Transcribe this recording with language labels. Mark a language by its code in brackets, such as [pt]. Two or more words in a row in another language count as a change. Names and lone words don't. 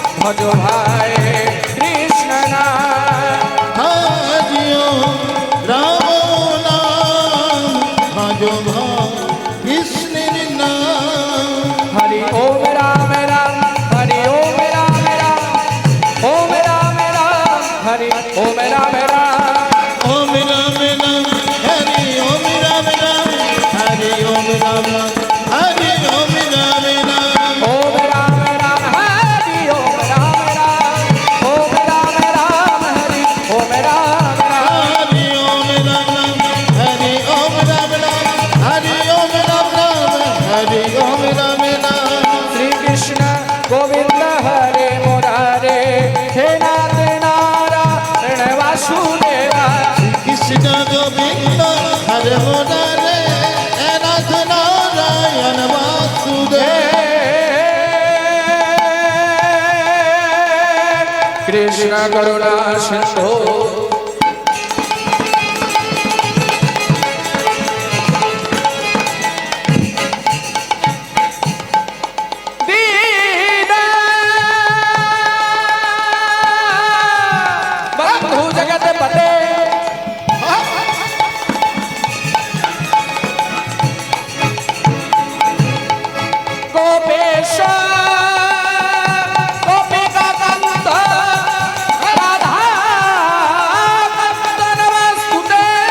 [bn] ভজ ভাই কৃষ্ণ নাম হরি ওম রাম নাম ভজ ভাই কৃষ্ণের নাম [sa] हरि ओम राम राम हरि ओम राम राम ओम राम राम हरि ओम राम राम ओम राम राम हरि ओम राम राम हरि ओम राम राम हरि ओम राम राम ओम राम राम हरि ओम राम राम ओम राम राम हरि ओम राम राम हरि ओम राम राम हरि ओम राम राम हरि ओम राम राम हरि ओम राम राम श्री कृष्ण गोविंद हरे मुरारे हे नाथ नारायण वासुदेवा कृष्ण गोविंद हरे मुरारे हे नाथ नारायण वासुदेव कृष्ण करुणा सिंधु दीन बंधु जगत पते गोपेश गोपिका कांत राधा कांत नमस्तुते